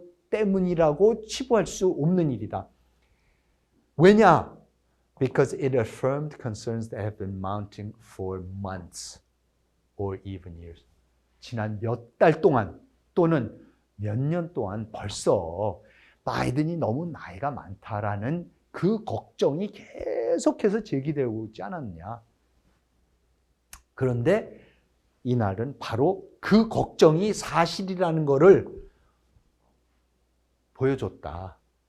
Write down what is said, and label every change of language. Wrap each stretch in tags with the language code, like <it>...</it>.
<ko>때문이라고 치부할 수 없는 일이다. 왜냐?</ko> <en>Because it affirmed concerns that have been mounting for months or even years.</en> <ko>지난 몇 달 동안 또는 몇 년 동안 벌써 바이든이 너무 나이가 많다라는 그 걱정이 계속해서 제기되고 있지 않았느냐. 그런데 이날은 바로 그 걱정이 사실이라는 거를 보여줬다.</ko>